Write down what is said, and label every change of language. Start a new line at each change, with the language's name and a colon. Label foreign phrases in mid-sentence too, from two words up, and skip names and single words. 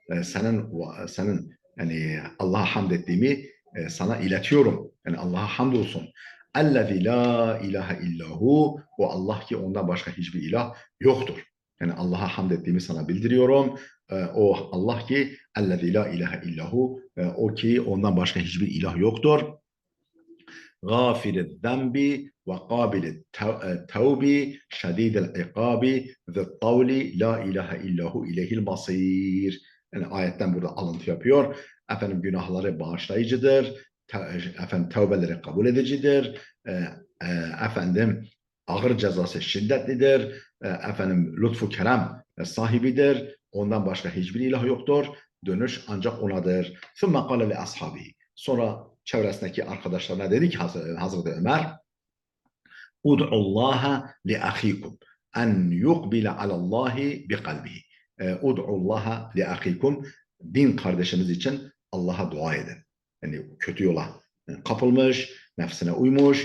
Turkish: Senin yani Allah'a hamd ettiğimi sana iletiyorum. Yani Allah'a hamd olsun.
Arabic: الذي لا إله إلا هو
Turkish: o Allah ki ondan başka hiçbir ilah yoktur. Yani Allah'a hamd ettiğimi sana bildiriyorum. O Allah ki
Arabic: الذي لا إله إلا هو
Turkish: o ki ondan başka hiçbir ilah yoktur.
Arabic: غافل الذنب وقابل التوب شديد العقاب ذي الطول لا إله إلا هو إليه المصير.
Turkish: Yani ayetten burada alıntı yapıyor. Efendim günahları bağışlayıcıdır. Efendim tövbeleri kabul edicidir. Efendim ağır cezası şiddetlidir. Efendim lütfu kerem sahibidir. Ondan başka hiçbir ilah yoktur. Dönüş ancak onadır.
Arabic: ثُمَّ قَالَ لِأَصْحَابِهِ
Turkish: Sonra çevresindeki arkadaşlarına dedi ki Hazreti Ömer
Arabic: ادعوا الله لأخيكم أن يقبل على الله بقلبه. ادعوا الله لأخيكم
Turkish: din kardeşiniz için Allah'a dua edin. Yani kötü yola kapılmış, nefsine uymuş.